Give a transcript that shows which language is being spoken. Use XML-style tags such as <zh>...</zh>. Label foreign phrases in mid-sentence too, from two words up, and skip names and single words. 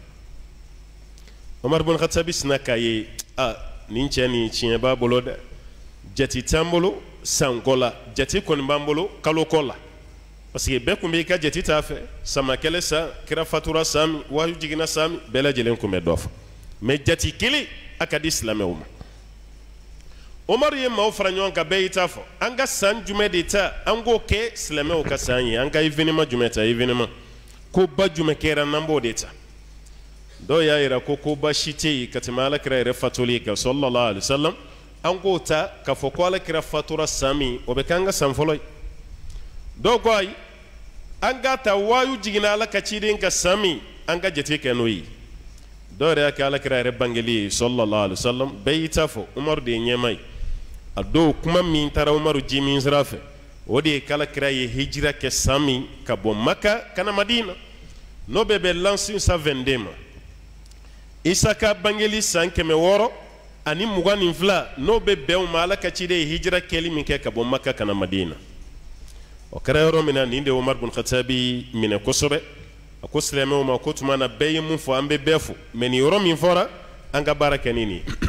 <bm>Umar bin Khattabi sina k'a ye nin cɛ nin tiɲɛ b'a bolo dɛ jate t'an bolo sanko la jate kɔni b'an bolo kalo kɔ la</bm> <fr>parce que</fr> <bm>bɛɛ kun b'i ka jate t'a fɛ sama kɛlɛ san kira fatura san min wahyu jiginna san min bɛɛ lajɛlen kun bɛ dɔ fɔ mais jate kelen a ka di silamɛw ma Umar ye maaw fara ɲɔgɔn kan bɛɛ y'i ta fɔ an ka san jumɛn de ta an k'o kɛ silamɛw ka san ye an ka événement jumɛn ta événement ko ba jumɛn kɛra n'an b'o de ta dɔw y'a yira ko koba si tɛ yen ka tɛmɛ alakira yɛrɛ fatuli kan</bm> <ar>صلى الله عليه وسلم</ar> <bm>an k'o ta k'a fɔ ko alakira fatura san min o bɛ kɛ an ka san fɔlɔ ye dɔw ko ayi an k'a ta wahyu jiginna ala ka ciden ka san min an ka jate kɛ n'o ye dɔw yɛrɛ y'a kɛ alakira yɛrɛ bangeli ye</bm> <ar>صلى الله عليه وسلم</ar> <bm>bɛɛ y'i ta fɔ Umar de ye ɲɛma ye a dɔw kuma min taara Umaru ji min sira fɛ o de ye k'alakira ye hijira kɛ san min ka bɔ Maka ka na Madina n'o bɛɛ bɛ l'an 522 ma Isa ka bangeli san 600 ani 22 n'o bɛ bɛn o ma ala ka ciden ye hijira kɛli min kɛ ka bɔ Maka ka na Madina o kɛra yɔrɔ min na nin de Umar bin Khattabi minɛ kosɛbɛ a ko silamɛw ma ko tuma na bɛɛ ye mun fɔ an bɛ bɛɛ fɔ mais nin yɔrɔ min fɔra an ka baara kɛ nin ye</bm>